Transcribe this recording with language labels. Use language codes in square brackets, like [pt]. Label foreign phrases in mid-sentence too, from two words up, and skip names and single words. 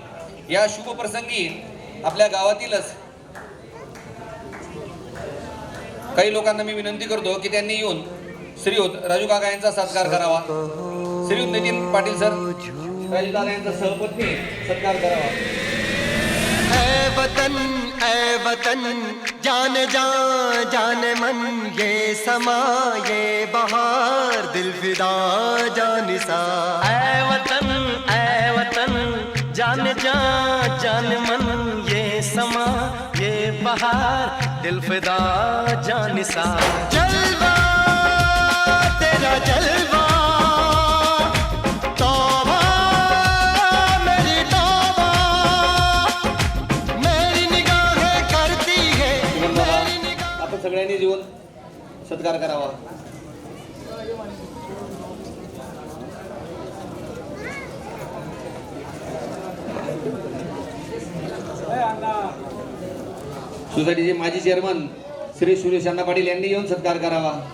[mr] या शुभ प्रसंगी आपल्या गावातीलच काही लोकांना मी विनंती करतो की त्यांनी येऊन श्रीयुत राजू काका यांचा सत्कार करावा. श्रीयुत नितीन पाटील सर, राजू काका यांचा सहपत्नी सत्कार करावा. [hi] ऐ वतन जान जान मन ये समा ये बहार दिल फिदा जानिसा. ऐ वतन जान जान मन ये समा ये बहार दिल फिदा जानिसा. जलवा तेरा जलवा [mr] सगळ्यांनी जीवन सत्कार करावा. सोसायटीचे माजी चेअरमन श्री सुरेश अण्णा पाटील यांनी येऊन सत्कार करावा.